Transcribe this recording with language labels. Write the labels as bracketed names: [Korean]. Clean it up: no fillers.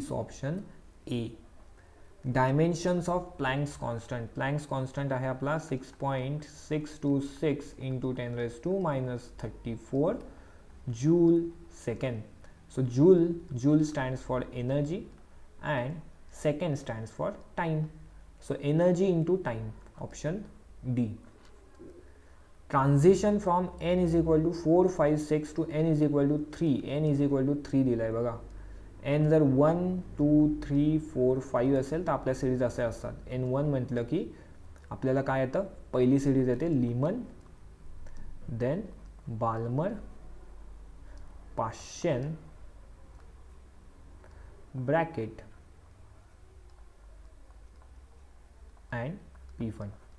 [English] So option A. Dimensions of Planck's constant. [Marathi] Planck's constant आहे आपला 6.626 into 10⁻⁻34 joule second. [English] So joule stands for energy and second stands for time. So energy into time, option D. Transition from n is equal to 4, 5, 6 to n is equal to 3. n is equal to 3 [Marathi] दिला आहे बघा. n जर 1, 2, 3, 4, 5 असेल तर आपल्या series असे असतात. n1 म्हटलं की आपल्याला काय येतं, पहिली सिरीज येते Lehman, then Balmer, पाश्चन, bracket and P one.